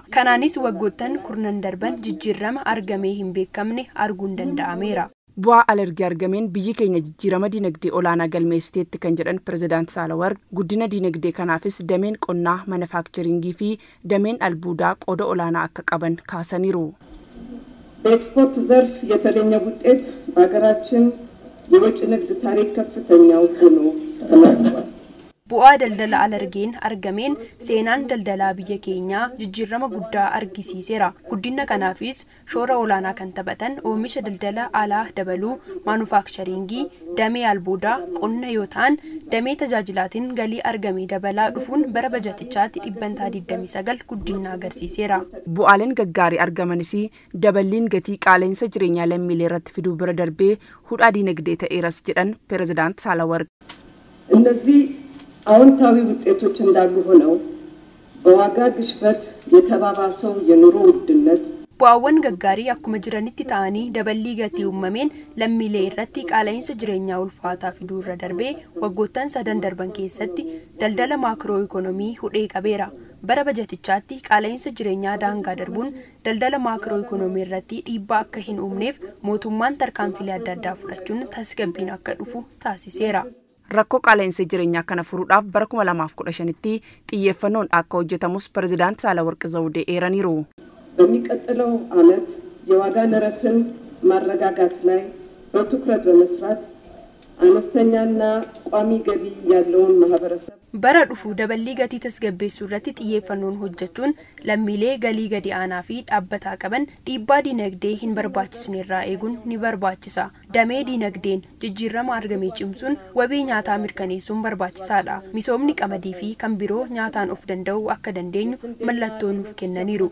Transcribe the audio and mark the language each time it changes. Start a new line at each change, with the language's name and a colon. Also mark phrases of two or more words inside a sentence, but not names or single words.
Oromo: Kanaanis waggoottan kurnan darban jijjiirama argamee hin beekamne arguun danda'ameera. Bu'aa alergii argameen biyyi keenya jijjiirama dinagdee olaanaa galmeessiteetti kan jedhan Pireezidaant Saalawarqi guddina dinagdee kanaafis dameen qonnaa, manufaaktcharingii fi dameen albuudaa qooda olaanaa akka qaban kaasaniiru.
Amharic: በኤክስፖርት ዘርፍ የተገኘ ውጤት በሀገራችን የውጭ ንግድ ታሪክ ከፍተኛው ሆኖ ተመዝግቧል።
Oromo: Bu'aa daldala alergeen argameen seenaan daldalaa biyya keenyaa jijjiirama guddaa argisiiseera. Guddina kanaafis shoora olaanaa kan taphatan oomisha daldala alaa dabaluu, manufaaktcharingii, damee albuudaa, qonna yoo ta'an, damee tajaajilaatiin galii argamee dabalaa dhufuun bara bajatichaatti 29 guddina agarsiiseera. Bu'aaleen gaggaarii argamanis daballiin gatii qaala'insa jireenyaa lammiilee irratti fiduu bira darbee hudhaa dinagdee ta'eeras jedhan Pireezidaant Saalawarqi.
Amharic: እነዚህ አዎንታዊ ውጤቶች እንዳሉ ሆነው በዋጋ ግሽበት የተባባሰው የኑሮ ውድነት
Oromo: bu'aawwan gaggaarii akkuma jiranitti ta'anii daballii gatii uumameen lammiilee irratti qaala'insa jireenyaa ulfaataa fiduu irra darbee waggoottan 3 darban keessatti daldala maakroo ikoonomii hudhee qabeera. Bara bajatichaatti qaala'insa jireenyaa daangaa darbuun daldala maakroo ikoonomii irratti dhiibbaa akka hin uumneef mootummaan tarkaanfilee adda addaa fudhachuun tasgabbiin akka dhufu taasiseera. Rakkoo qaala'insa jireenyaa kana furuudhaaf bara 2015tti xiyyeeffannoon akka hojjetamus Pireezidaant Saalawarqi Zawudee eeraniiru.
Amharic: በሚቀጥለው ዓመት የዋጋ ንረትን ማረጋጋት ላይ በትኩረት በመስራት አነስተኛና ቋሚ ገቢ ያለውን ማህበረሰብ
Oromo: bara dhufu daballii gatii tasgabbeessuu irratti xiyyeeffannoon hojjechuun lammiilee galii gadi aanaa fi dhaabbataa qaban dhiibbaa dinagdee hin barbaachisne irraa eeguun ni barbaachisa. Damee dinagdeen jijjiirama argamee cimsuun wabii nyaataa mirkaneessuun barbaachisaadha. Misoomni qamadii fi kan biroo nyaataan of danda'uu akka dandeenyu mallattoo nuuf kennaniiru.